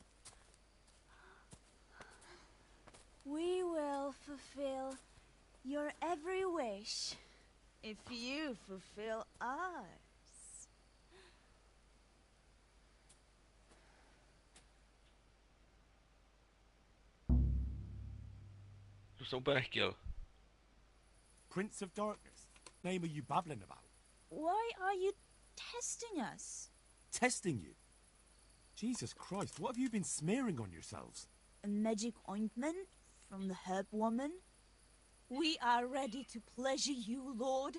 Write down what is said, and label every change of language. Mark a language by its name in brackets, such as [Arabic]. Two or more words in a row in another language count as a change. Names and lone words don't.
[English] We will fulfill your every wish if you fulfill ours. [Czech] To jsem úplně nechtěl. [English] Prince of Darkness? Name are you babbling about? Why are you testing us? Testing you? Jesus Christ, what have you been smearing on yourselves? A magic ointment from the herb woman? We are ready to pleasure you, Lord.